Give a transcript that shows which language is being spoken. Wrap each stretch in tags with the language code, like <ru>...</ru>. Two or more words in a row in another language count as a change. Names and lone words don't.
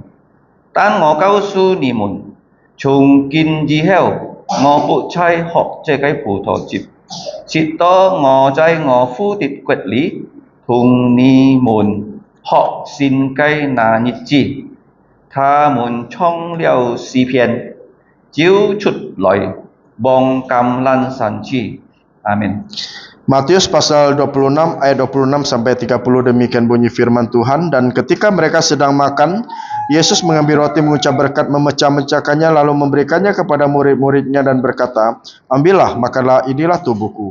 <zh>但我告訴你們，從今以後，我不再喝這個葡萄汁，直到我在我父的國裏同你們喝新嘅那日子。他們唱了詩篇，就出來往橄欖山去。Amin.</zh> <id>Matius pasal 26 ayat 26 sampai 30, demikian bunyi firman Tuhan. Dan ketika mereka sedang makan, Yesus mengambil roti, mengucap berkat, memecah-mecahkannya, lalu memberikannya kepada murid-muridnya dan berkata, ambillah, makanlah, inilah tubuhku.</id>